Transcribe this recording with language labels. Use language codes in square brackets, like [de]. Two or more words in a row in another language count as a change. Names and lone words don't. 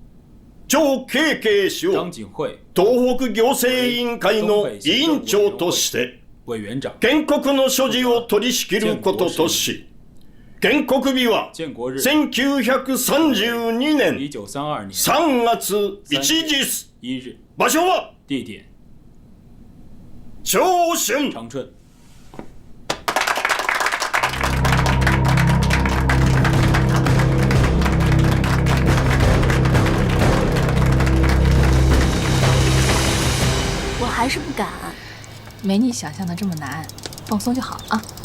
[ja] 張慶慶氏を東北行政委員会の委員長として建国の所持を取り仕切ることとし、建国日は1932年3月1日、場所は長春。 [zh] 还是不敢，没你想象的这么难，放松就好啊。